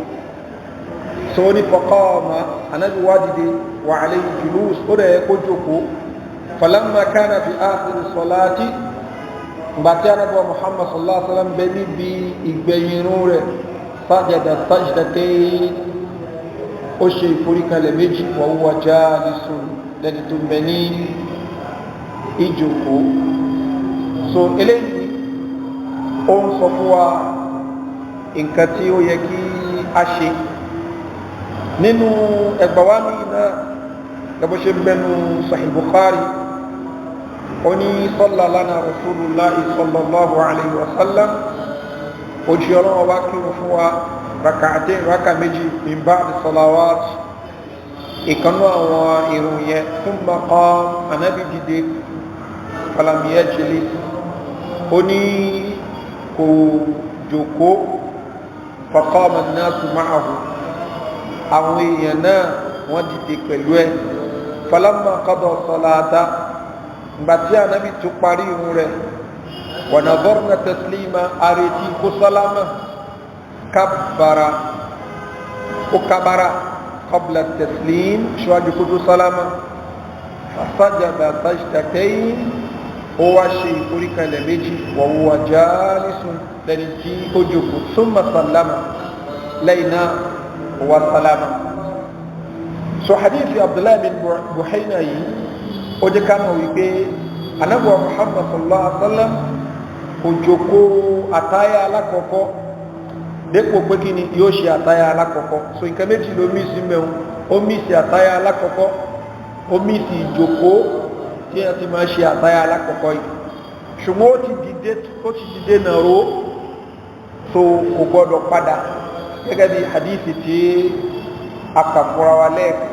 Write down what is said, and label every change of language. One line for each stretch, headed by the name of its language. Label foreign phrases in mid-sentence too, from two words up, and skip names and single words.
Yoruba: So ní faqama Ànábì wá dìde
Arabic: وعليه جلوس
Yoruba: ó rẹ̀ kó jókòó.
Arabic: فلما كان في آخر صلاته
Yoruba: gbàtí Ànábì wa Muhammad
Arabic: صلى الله عليه وسلم
Yoruba: bẹ níbi ìgbẹ̀yìnrún rẹ̀
Arabic: سجد سجدتين
Yoruba: ó ṣe ìforíkalẹ̀ méjì
Arabic: وهو جالس
Yoruba: lẹ́ni tó bẹ ní ìjókòó. So eléyìí ó ń sọ fún wa nǹkan tí ó yẹ kí a ṣe nínú ẹgbàwá mi náà gẹ́gẹ́ ṣe bẹnu Sahih Bukhari ó ní
Arabic: صلى لنا رسول الله صلى الله عليه وسلم
Yoruba: ojú ọlọ́wọ́ wá kírun fún wa rak'atayn rákà méjì
Arabic: من بعد الصلوات
Yoruba: ìkanú àwọn ìrun yẹn thumma qama Ànábì dìde
Arabic: فلم يجلس
Yoruba: ó ní kò jókòó
Arabic: فقام الناس معه
Yoruba: àwọn èèyàn náà wọ́n dìde pẹ̀lú ẹ̀
Arabic: فلما قضى صلاته
Yoruba: gbàtí Ànábì tó parí ìrun rẹ̀
Arabic: ونظرنا تسليمه
Yoruba: àrètí kó sálámà kabbara ó kabara
Arabic: قبل التسليم
Yoruba: ṣíwájú kó tó sálámà
Arabic: فسجد سجدتين
Yoruba: ó wá ṣe ìforíkalẹ̀ méjì
Arabic: وهو جالس
Yoruba: lẹ́ni tí ó jókòó
Arabic: ثم سلم
Yoruba: lẹ́yìn náà ó wá sálámà. So hadithi Abdullahi bin Buhayna yìí ó jẹ́ ká mọ̀ wípé Ànábì wa Muhammad
Arabic: صلى الله عليه وسلم
Yoruba: kò jókòó àtáyà alákọ̀ọ́kọ́ dépò pé kí ni yóò ṣe àtáyà alákọ̀ọ́kọ́. So nǹkan méjì ló mí sí mẹ́un, ó mí sí àtáyà alákọ̀ọ́kọ́, ó mí sí ìjókòó tí a ti máa ṣe àtáyà alákọ̀ọ́kọ́ yìí. Ṣùgbọ́n ó ti dìde nàró, so kò gbọ́dọ̀ padà gẹ́gẹ́ bí hadithi tí a kà fúnra wa lẹ́ẹ̀kan.